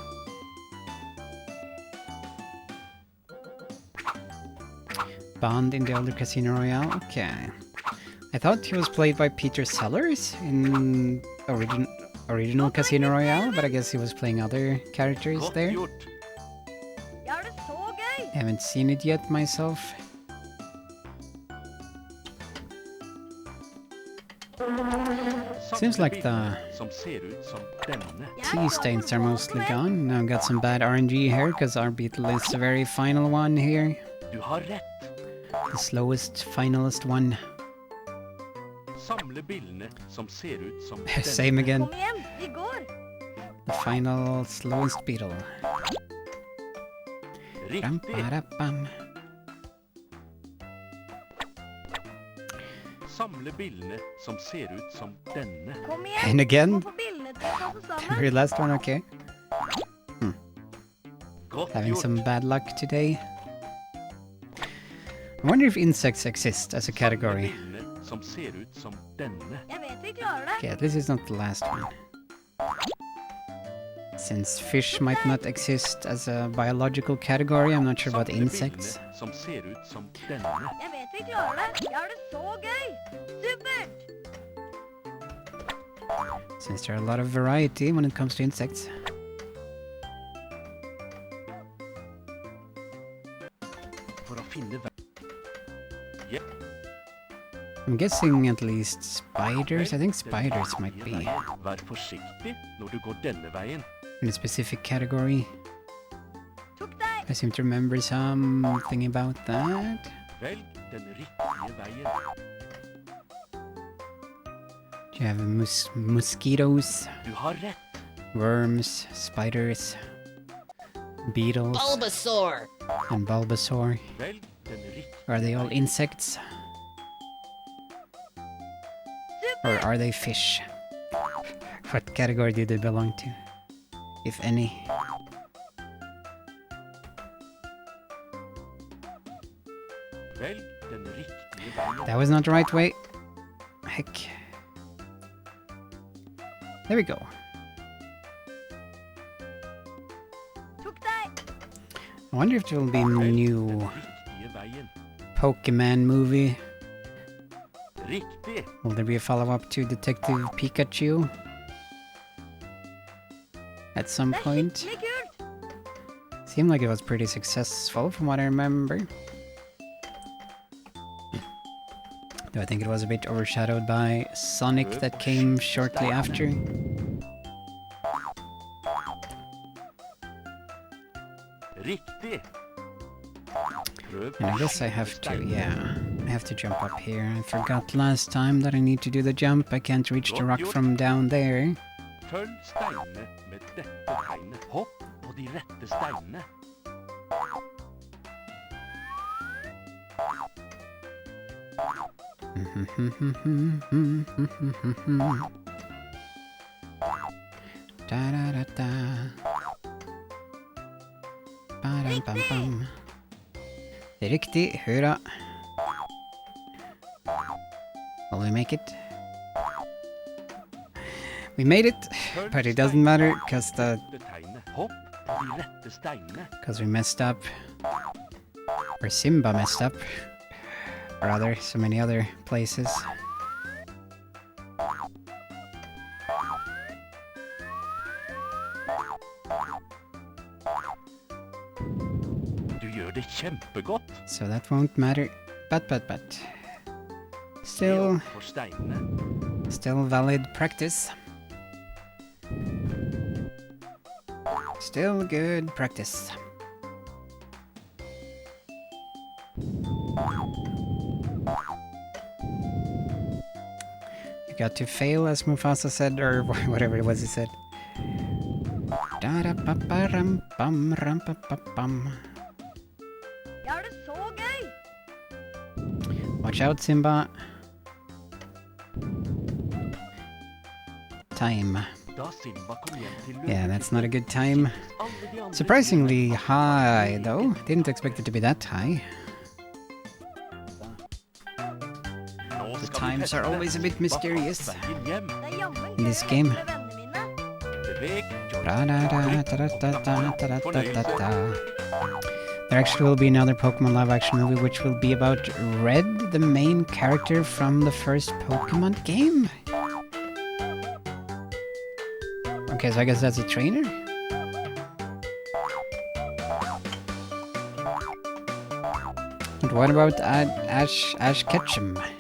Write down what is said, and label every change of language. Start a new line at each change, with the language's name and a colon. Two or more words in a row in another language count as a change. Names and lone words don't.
English: Bond in the older Casino Royale? Okay. I thought he was played by Peter Sellers in original Casino Royale, but I guess he was playing other characters
Norwegian: godt
English: there.
Norwegian: gjort. Jeg har det så gøy.
English: Haven't seen it yet myself. Seems like the
Norwegian: Som ser ut som denne.
English: tea stains are mostly gone. Now I've got some bad RNG here, because our beetle is the very final one here.
Norwegian: Du har rett.
English: The slowest, finalist one.
Norwegian: Samle bildene som ser ut som denne.
English: Same again.
Norwegian: Kom igjen, vi går.
English: The final, slowest beetle. Ram,
Norwegian: Riktig. ba-da-bam. Samle bildene som ser ut som denne. Kom igjen.
English: And again,
Norwegian: Må få bildene til å passe
English: the
Norwegian: sammen.
English: very last one, okay.
Norwegian: Godt
English: Having
Norwegian: gjort.
English: some bad luck today. I wonder if insects exist as a category.
Norwegian: Samle bildene som ser ut som denne. Jeg vet vi klarer det.
English: Okay, at least it's not the last one. Since fish might not exist as a biological category, I'm not sure about
Norwegian: Samle
English: insects.
Norwegian: bildene som ser ut som denne. Jeg vet vi klarer det. Jeg har det så gøy. Supert.
English: Since there are a lot of variety when it comes to insects.
Norwegian: For å finne vei.
English: I'm guessing at least spiders. I think spiders might be in
Norwegian: Vær forsiktig når du går denne veien.
English: a specific category.
Norwegian: Tok deg.
English: I seem to remember something about that.
Norwegian: Velg den riktige veien.
English: Do you have mosquitoes,
Norwegian: Du har rett.
English: worms, spiders, beetles, Bulbasaur. and Bulbasaur?
Norwegian: Velg den riktige
English: Are they all insects? Or are they fish? What category do they belong to? If any.
Norwegian: Velg den riktige veien.
English: That was not the right way. Heck. There we go.
Norwegian: Tok deg.
English: I wonder if there will be a
Norwegian: Velg
English: new
Norwegian: den riktige veien.
English: Pokemon movie.
Norwegian: Riktig.
English: Will there be a follow-up to Detective Pikachu? At some
Norwegian: Det er
English: point?
Norwegian: skikkelig kult.
English: Seemed like it was pretty successful from what I remember. Though I think it was a bit overshadowed by Sonic that came shortly after.
Norwegian: Riktig. Prøv
English: And I guess I have to, yeah. I have to jump up here. I forgot last time that I need to do the jump. I can't reach the rock from down there.
Norwegian: Følg steinene med dette tegnet. Hopp på de rette steinene. Da da da da. Ba-dam-bam-bam. Riktig, hurra.
English: Will we make it? We made it, but it doesn't matter because
Norwegian: Hopp på de rette steinene.
English: we messed up. Or Simba messed up. Or other, so many other places.
Norwegian: Du gjør det kjempegodt.
English: So that won't matter. But. Still,
Norwegian: For steinene.
English: still valid practice. Still good practice. You got to fail, as Mufasa said, or whatever it was he said. Da-da-pa-pa-ram-bam-ram-pa-pa-bam.
Norwegian: Jeg har det så gøy!
English: Watch out, Simba. Time.
Norwegian: Da Simba kom hjem til
English: Yeah, that's not a good time. Surprisingly high, though. Didn't expect it to be that high. The times are always a bit mysterious
Norwegian: Det er jammen
English: in this
Norwegian: gøy å
English: game.
Norwegian: hjelpe vennene mine. Ra-da-da-da-da-da-da-da-da.
English: There actually will be another Pokemon live action movie which will be about Red, the main character from the first Pokemon game. Okay, so I guess that's a trainer? And what about Ash Ketchum?